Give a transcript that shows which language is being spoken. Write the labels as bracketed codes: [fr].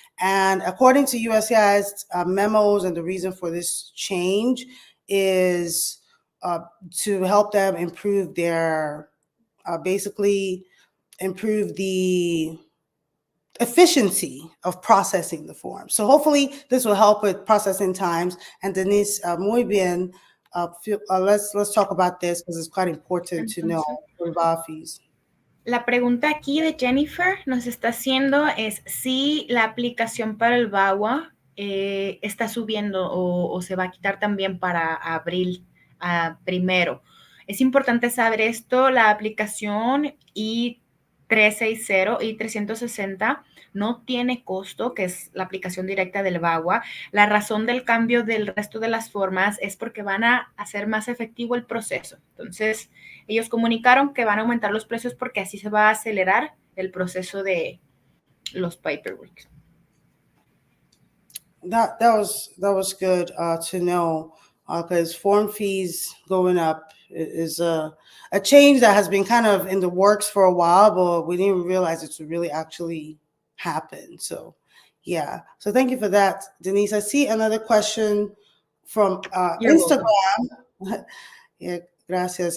[en] And according to USCIS memos, and the reason for this change is to help them improve their, basically improve the efficiency of processing the form. So hopefully this will help with processing times. And Denise, [es] muy bien, [en] let's talk about this because it's quite important to know for VAWA fees. [es] La pregunta aquí de Jennifer nos está haciendo es si la aplicación para el VAWA está subiendo o se va a quitar también para abril primero. Es importante saber esto, la aplicación I-360 y 360 no tiene costo, que es la aplicación directa del VAWA. La razón del cambio del resto de las formas es porque van a hacer más efectivo el proceso. Entonces, ellos comunicaron que van a aumentar los precios porque así se va a acelerar el proceso de los paperwork. [en] That was good to know, because form fees going up is a change that has been kind of in the works for a while, but we didn't realize it would really actually happen. So yeah, so thank you for that, Denise. I see another question from Instagram. Yeah, [es] gracias.